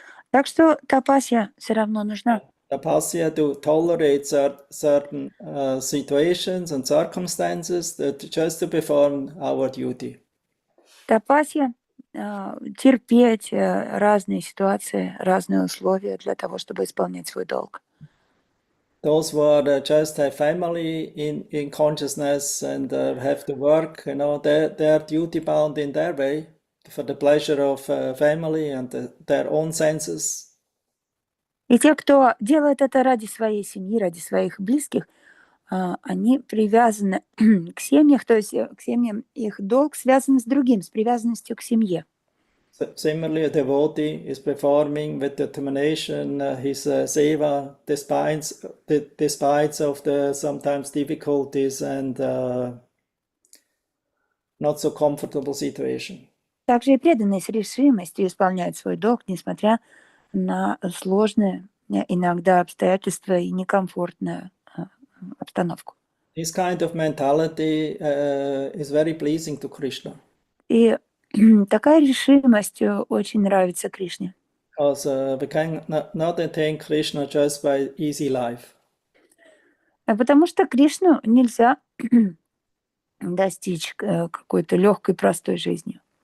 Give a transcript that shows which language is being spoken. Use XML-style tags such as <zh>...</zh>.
<ru>Так что тапасия все равно нужна.</ru> <en>Tapasya to tolerate certain situations and circumstances just to perform our duty.</en> <ru>Тапасия терпеть разные ситуации, разные условия для того, чтобы исполнять свой долг.</ru> <en>Those who are just have family in consciousness and have to work, they're duty bound in their way. For the pleasure of family and their own senses.</en> <ru>И те, кто делает это ради своей семьи, ради своих близких, они привязаны к семьям, то есть к семьям их долг связан с другим, с привязанностью к семье.</ru> <en>Similarly, a devotee is performing with determination his seva despite of the sometimes difficulties and not so comfortable situation.</en> <ru>Также и преданные с решимостью исполняют свой долг, несмотря на сложные иногда обстоятельства и некомфортную обстановку.</ru> <en>This kind of mentality is very pleasing to Krishna.</en> <ru>И такая решимость очень нравится Кришне.</ru> <en>Because we can not attain Krishna just by easy life.</en> <ru>Потому что Кришну нельзя достичь какой-то легкой, простой жизнью.</ru>